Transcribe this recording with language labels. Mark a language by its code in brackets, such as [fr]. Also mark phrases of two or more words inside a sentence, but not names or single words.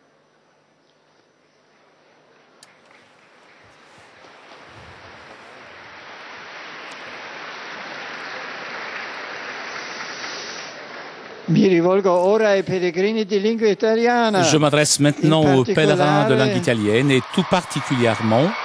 [it] Mi rivolgo ora ai pellegrini di lingua italiana. [fr] Je m'adresse maintenant aux pèlerins de langue italienne et tout particulièrement